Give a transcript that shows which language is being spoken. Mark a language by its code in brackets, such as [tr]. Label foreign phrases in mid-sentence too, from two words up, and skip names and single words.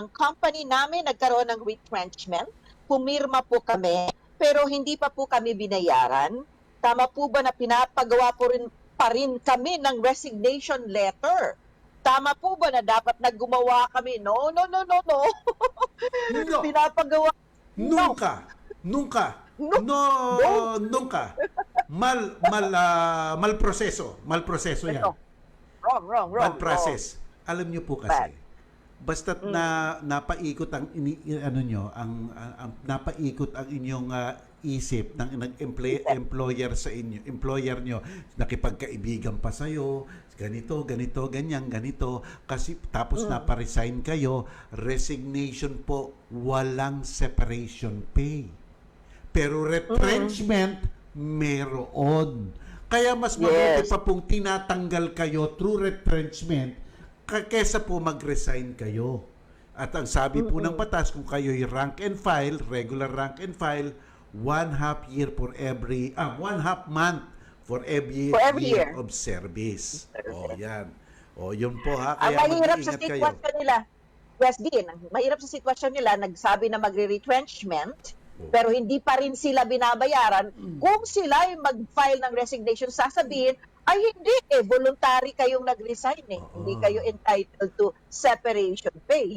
[tl] Ang company namin nagkaroon ng retrenchment. Pumirma po kami, pero hindi pa po kami binayaran. Tama po ba na pinapagawa pa rin kami ng [en] resignation letter? [tl] Tama po ba na dapat naggumawa kami? No. No. Pinapagawa. [es] Nunca. Nunca. [tl] Mal proseso yan. Wrong. [en] Bad process. [tl] Alam niyo po kasi, basta't napaikot ang napaikot ang inyong isip ng employer sa inyo, employer nyo, nakipagkaibigan pa sa'yo, ganito, ganyan, kasi tapos naparesign kayo, resignation po, walang [en] separation pay. [tl] Pero retrenchment, meron. Kaya mas mabuti pa pong tinatanggal kayo through retrenchment kaysa po mag-resign kayo. At ang sabi po ng batas, kung kayo'y [en] rank and file, regular rank and file, 1/2 year for every 1/2 month for every year of service. [tl] Yan. Yun po ha. Kaya mahirap sa mag-iingat kayo. sitwasyon nila. Yes, Dean. Mahirap sa sitwasyon nila, nagsabi na magre-retrenchment, pero hindi pa rin sila binabayaran. Kung sila ay mag-file ng resignation, sasabihin, ay hindi voluntary kayong nag-resign Hindi kayo [en] entitled to separation pay.